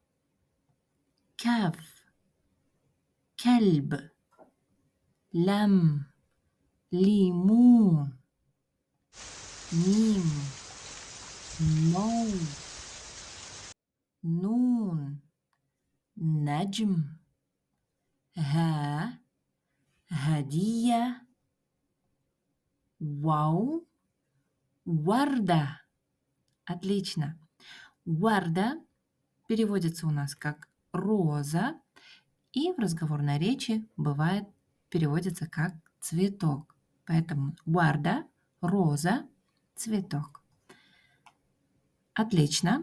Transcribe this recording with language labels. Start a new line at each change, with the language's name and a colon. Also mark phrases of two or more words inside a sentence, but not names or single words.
Arabic: كاف كلب لم ليمون ميم نون نون نجم ها هدية واو وردة.
Russian: Отлично. Варда переводится у нас как роза и в разговорной речи бывает переводится как цветок. Поэтому варда, роза, цветок. Отлично.